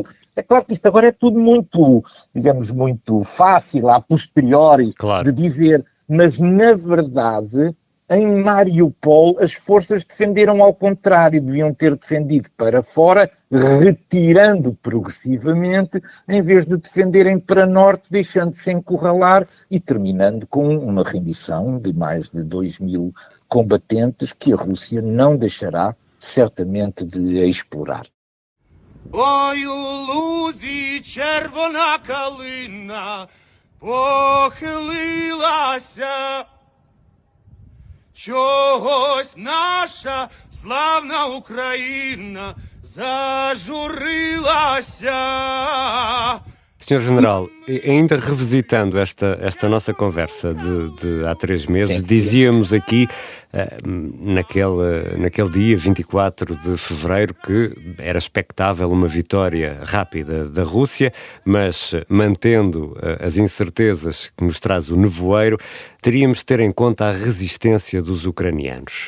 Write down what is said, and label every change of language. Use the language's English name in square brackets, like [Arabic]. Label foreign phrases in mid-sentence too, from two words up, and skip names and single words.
[Portuguese] É claro que isto agora é tudo muito, digamos, muito fácil, a posteriori, de dizer, mas na verdade, em Mariupol, as forças defenderam ao contrário, deviam ter defendido para fora, retirando progressivamente, em vez de defenderem para norte, deixando-se encurralar e terminando com uma rendição de mais de 2.000 combatentes que a Rússia não deixará certamente de explorar. [Ukrainian] Ой, у лузі червона калина похилилася, чогось наша славна Україна зажурилася. [Portuguese] Sr. General, ainda revisitando esta nossa conversa de há 3 meses, dizíamos aqui, naquele dia, 24 de fevereiro, que era expectável uma vitória rápida da Rússia, mas mantendo as incertezas que nos traz o nevoeiro, teríamos de ter em conta a resistência dos ucranianos.